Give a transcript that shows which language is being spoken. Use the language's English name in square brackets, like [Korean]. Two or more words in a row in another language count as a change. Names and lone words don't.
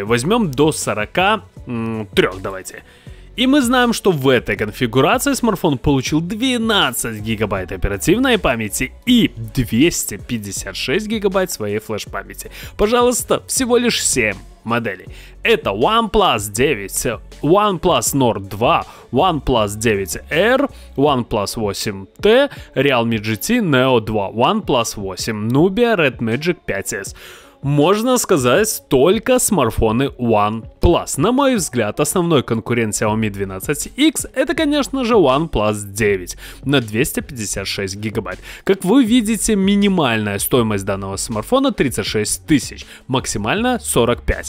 [Russian] Возьмем до 43, давайте. И мы знаем, что в этой конфигурации смартфон получил 12 гигабайт оперативной памяти и 256 гигабайт своей флеш-памяти. Пожалуйста, всего лишь 7 моделей. Это OnePlus 9, OnePlus Nord 2, OnePlus 9R, OnePlus 8T, Realme GT Neo 2, OnePlus 8, Nubia, Red Magic 5S. можно сказать, только смартфоны OnePlus. На мой взгляд, основной конкурент Xiaomi 12X это, конечно же, OnePlus 9 на 256 гигабайт. Как вы видите, минимальная стоимость данного смартфона 36 тысяч, максимальная 45.